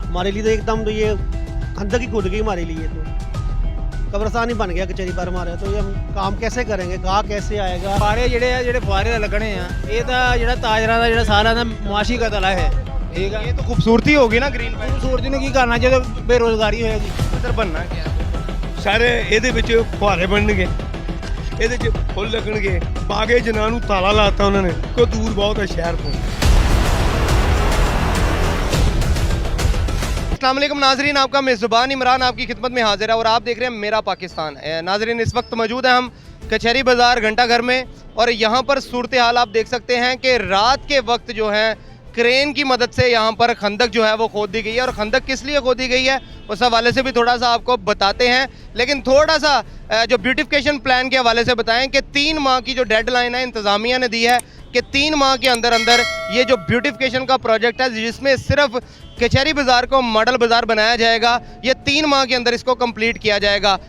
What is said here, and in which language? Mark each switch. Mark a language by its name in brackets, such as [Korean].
[Hindi] हमारे लिए तो एकदम तो ये खंदक ही खुद गई हमारे लिए, तो कब्रस्तान ही बन गया कचहरी पर हमारे। तो ये हम काम कैसे करेंगे, गाह कैसे आएगा। [Punjabi] फुहारे ਜਿਹੜੇ ਫੁਹਾਰੇ ਲੱਗਣੇ ਆ ਇਹ ਤਾਂ ਜਿਹੜਾ ਤਾਜਰਾਂ ਦਾ ਜਿਹੜਾ ਸਾਲਾਂ ਦਾ ਮੁਆਸ਼ੀ ਕਤਲ ਹੈ ਠੀਕ ਹੈ। ਇਹ ਤਾਂ ਖੂਬਸੂਰਤੀ ਹੋਗੀ ਨਾ ਗ੍ਰੀਨ ਬੈਲਟ ਖੂਬਸੂਰਤੀ ਨੂੰ ਕੀ ਕਰਨਾ ਜਦੋਂ ਬੇਰੋਜ਼ਗਾਰੀ ਹੋਏਗੀ ਇੱਧਰ ਬਣਨਾ ਕਿਆ ਸਾਰੇ ਇਹਦੇ ਵਿੱਚ ਫੁਹਾਰੇ ਬਣਨਗੇ, ਇਹਦੇ 'ਚ ਫੁੱਲ ਲੱਗਣਗੇ। ਬਾਗੇ ਜਨਾਨ ਨੂੰ ਤਾਲਾ ਲਾਤਾ ਉਹਨਾਂ ਨੇ, ਕੋਈ ਦੂਰ ਬਹੁਤ ਹੈ ਸ਼ਹਿਰ ਤੋਂ। [Hindi] अस्सलाम वालेकुम नाजरीन, आपका मेज़बान इमरान आपकी खिदमत में हाजिर है और आप देख रहे हैं मेरा पाकिस्तान। नाजरीन इस वक्त मौजूद है हम कचहरी बाज़ार घंटा घर में और यहाँ पर सूरत हाल आप देख सकते हैं कि रात के वक्त जो है क्रेन की मदद से यहाँ पर खंदक जो है वो खोद दी गई है। और खंदक किस लिए खोदी गई है उस हवाले से भी थोड़ा सा आपको बताते हैं, लेकिन थोड़ा सा जो ब्यूटिफिकेशन प्लान के हवाले से बताएं कि 3 माह की जो डेडलाइन है इंतज़ामिया ने दी है कि 3 माह के अंदर अंदर ये जो ब्यूटिफिकेशन का प्रोजेक्ट है जिसमें सिर्फ कचहरी बाज़ार को मॉडल बाज़ार बनाया जाएगा, ये 3 माह के अंदर इसको कंप्लीट किया जाएगा।